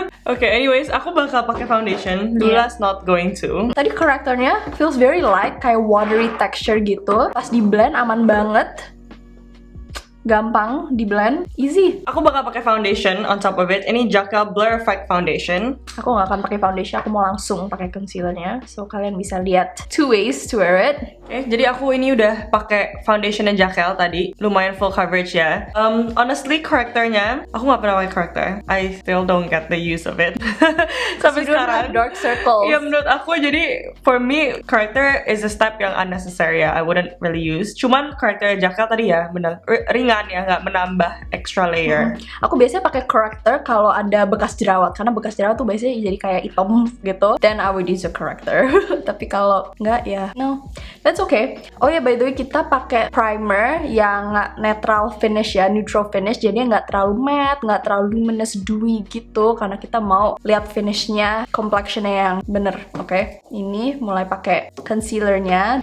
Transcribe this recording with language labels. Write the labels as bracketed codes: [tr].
[en] Okay, anyways, [id] aku bakal pakai [en] foundation. Lula's not going to. [id] Tadi correctornya [en] feels very light, kayak watery texture gitu. [id] Pas di blend aman banget. Gampang di blend, easy. Aku bakal pakai foundation [en] on top of it. [id] Ini Jacquel Blur Effect Foundation. Aku nggak akan pakai foundation, aku mau langsung pakai concealernya. So kalian bisa lihat [en] 2 ways to wear it. [id] Okay, jadi aku ini udah pakai foundation dan Jacquel tadi. Lumayan full coverage ya. Honestly, correctornya, aku nggak pernah pakai corrector. [en] I still don't get the use of it. [id] Sampai sekarang. [en] Dark circles. [id] Ya menurut aku, jadi [en] for me, corrector is a step yang unnecessary ya. I wouldn't really use. [id] Cuman corrector Jacquel tadi ya, bener ringan ya, nggak menambah [en] extra layer. [id] Aku biasanya pakai corrector kalau ada bekas jerawat, karena bekas jerawat tuh biasanya jadi kayak hitam gitu. [en] Then I would use a corrector. [id] Tapi kalau nggak ya, [en] no, that's okay. [id] Oh ya, [en] by the way, [id] kita pakai primer yang netral finish ya, [en] neutral finish. [id] Jadi nggak terlalu matte, nggak terlalu luminous dewy gitu, karena kita mau lihat finishnya, complexionnya yang bener. Oke, ini mulai pakai concealernya.